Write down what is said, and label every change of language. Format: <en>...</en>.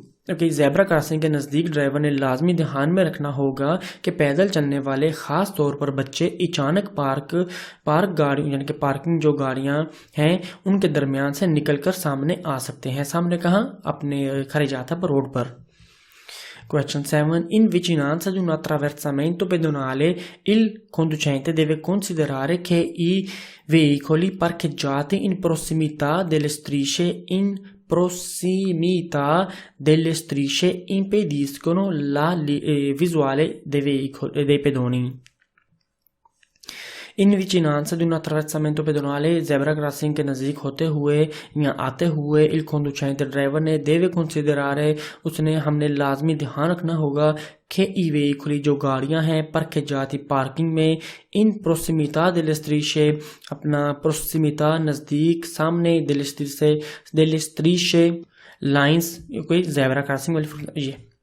<hi>Okay zebra crossing के नज़दीक driver ने लाजमी ध्यान में रखना होगा कि पैदल चलने वाले ख़ास तौर पर बच्चे अचानक पार्क गाड़ियों यानी कि पार्किंग जो गाड़ियां हैं उनके दरमियान से निकलकर सामने आ सकते हैं सामने कहाँ अपने खड़े जाता पर रोड पर</hi> <en>Question 7.</en> <it>In vicinanza di un attraversamento pedonale, il conducente deve considerare che i veicoli parcheggiati in prossimità delle strisce in prossimità delle strisce impediscono la visuale dei pedoni. In vicinanza di un attraversamento pedonale</it> <hi>zebra crossing के नज़दीक होते हुए या आते हुए</hi> <it>il conducente</it> <hi>driver ने</hi> <it>deve considerare</it> <hi>हमने लाजमी ध्यान रखना होगा कि</hi> <it>i veicoli</it> <hi>जो गाड़ियां हैं</hi> <it>parcheggiati</it> <hi>पार्किंग में इन prossimità</hi> <it>delle strisce</it> <hi>अपना prossimità नज़दीक सामने delle strisce लाइंस कोई जेब्रा क्रॉसिंग वाली ये</hi>